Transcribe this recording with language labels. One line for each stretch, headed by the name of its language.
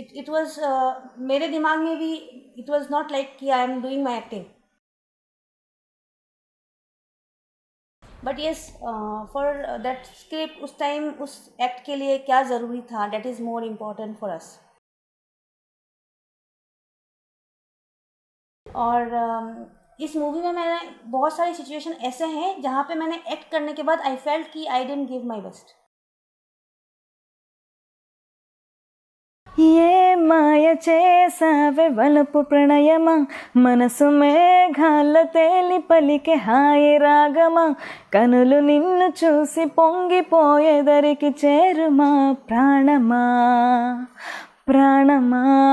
English: It was
Hindi: मेरे दिमाग में भी
English: it was not like कि I am doing my acting, but yes for that script
Hindi: उस time उस act के लिए क्या ज़रूरी था,
English: that is more important for us.
Hindi: और इस मूवी में मैंने बहुत सारी सिचुएशन ऐसे हैं जहाँ पे मैंने एक्ट करने के बाद
English: I felt कि I didn't give my best.
Telugu: ఏ మాయ చేసావే వలపు ప్రణయమా, మనసు మేఘాల తేలి పలికే హాయి రాగమా, కనులు నిన్ను చూసి పొంగిపోయేదరికి చేరుమా ప్రాణమా ప్రాణమా.